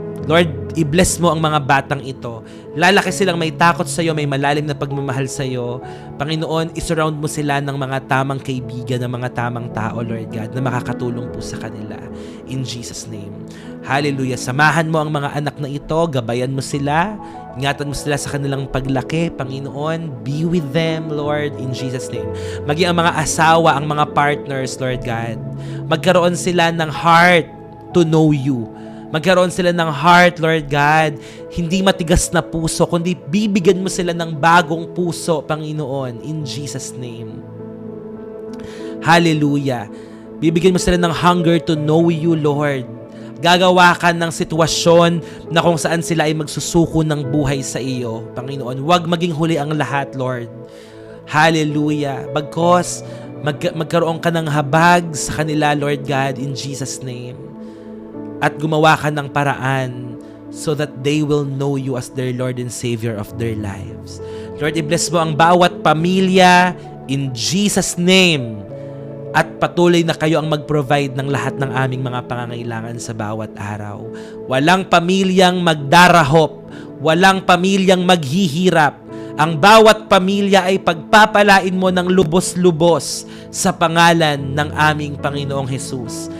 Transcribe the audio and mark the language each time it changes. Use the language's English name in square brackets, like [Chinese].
[Filipino] Lord, i-bless mo ang mga batang ito. Lalaki silang may takot sa iyo, may malalim na pagmamahal sa iyo. Panginoon, isurround mo sila ng mga tamang kaibigan, ng mga tamang tao, Lord God, na makakatulong po sa kanila. [English] In Jesus' name. [Filipino] Hallelujah. Samahan mo ang mga anak na ito, gabayan mo sila, ingatan mo sila sa kanilang paglaki, Panginoon. [English] Be with them, Lord, in Jesus' name. [Filipino] Maging ang mga asawa, ang mga partners, Lord God, magkaroon sila ng [English] heart to know you. [Filipino] Magkaroon sila ng heart, Lord God, hindi matigas na puso, kundi bibigyan mo sila ng bagong puso, Panginoon, [English] in Jesus' name. [Filipino] Hallelujah. Bibigyan mo sila ng [English] hunger to know you, Lord. [Filipino] Gagawa ka ng sitwasyon na kung saan sila ay magsusuko ng buhay sa iyo, Panginoon. Huwag maging huli ang lahat, Lord. Hallelujah. Bagkos, magkaroon ka ng habag sa kanila, Lord God, in Jesus' name. At gumawa ka ng paraan [English] so that they will know you as their Lord and Savior of their lives. [Filipino] Lord, i-bless mo ang bawat pamilya in Jesus' name. At patuloy na kayo ang mag-provide ng lahat ng aming mga pangangailangan sa bawat araw. Walang pamilyang magdarahop. Walang pamilyang maghihirap. Ang bawat pamilya ay pagpapalain mo ng lubos-lubos sa pangalan ng aming Panginoong Hesus.